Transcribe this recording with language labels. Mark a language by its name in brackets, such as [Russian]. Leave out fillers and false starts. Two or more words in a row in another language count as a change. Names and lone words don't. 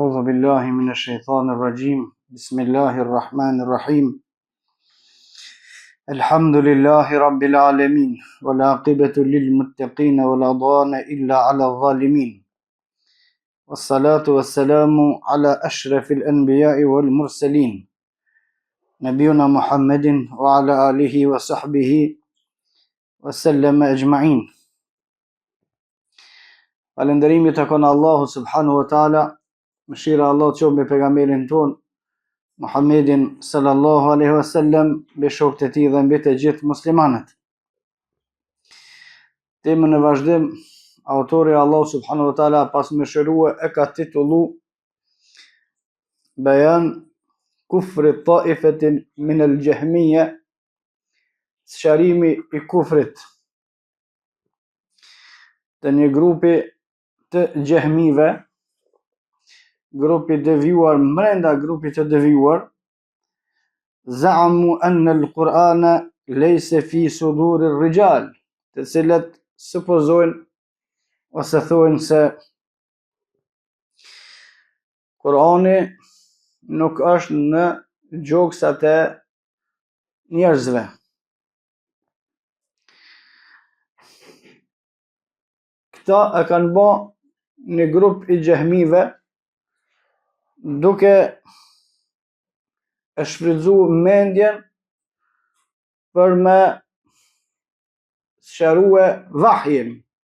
[Arabic] بالله من الشيطان الرجيم بسم الله الرحمن الرحيم الحمد لله رب العالمين والعاقبة للمتقين ولا عدوان إلا على الظالمين والصلاة والسلام على أشرف الأنبياء والمرسلين نبينا محمد وعلى آله وصحبه وسلم أجمعين. [Albanian] Falënderimi të konë Allahu [Arabic] سبحانه وتعالى, [Albanian] mëshira Allah të qoftë me pejgamberin ton Muhammedin [Arabic] صلى الله عليه وسلم, [Albanian] me shokët e tij dhe mbi të gjithë muslimanët. Temën e vazhdim, autori Allah [Arabic] سبحانه وتعالى [Albanian] pas më shërua e ka titullu Bayan kufri taifetin min al-Jahmiyya, sqarimi i kufrit të një grupi të gjehmive, grupi devijuar mrenda grupit të devijuar, [Arabic] زعموا أن القرآن ليس في صدور الرجال, [Albanian] të cilët supozojnë ose thonë se Kurani nuk është në gjoksat e njerëzve. Këta e kanë bë një grup i gjehmive duke e shfrytzuar mendjen për me sqarue vahjin.